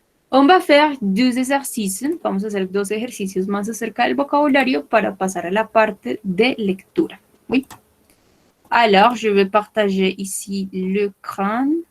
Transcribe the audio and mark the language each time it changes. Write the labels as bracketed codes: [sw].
[fr] On va faire deux exercices. [es] Vamos a hacer dos ejercicios más acerca del vocabulario para pasar a la parte de lectura. [fr] Oui. Alors, je vais partager ici l'écran.